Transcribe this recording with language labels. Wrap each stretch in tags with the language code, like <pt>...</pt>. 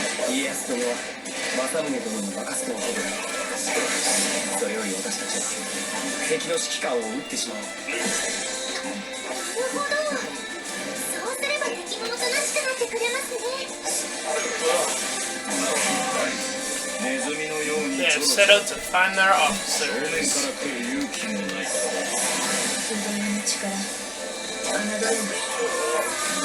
<ja>家康殿は政宗殿に任せておけばそれより私たちは敵の指揮官を撃ってしまおう。なるほど。そうすれば敵もおとなしくなってくれますね。ネズミのように</ja> <en>They have set out to find their officers.</en> <ja>正面から来る勇気もない。自分の力、侮るんだ。</ja>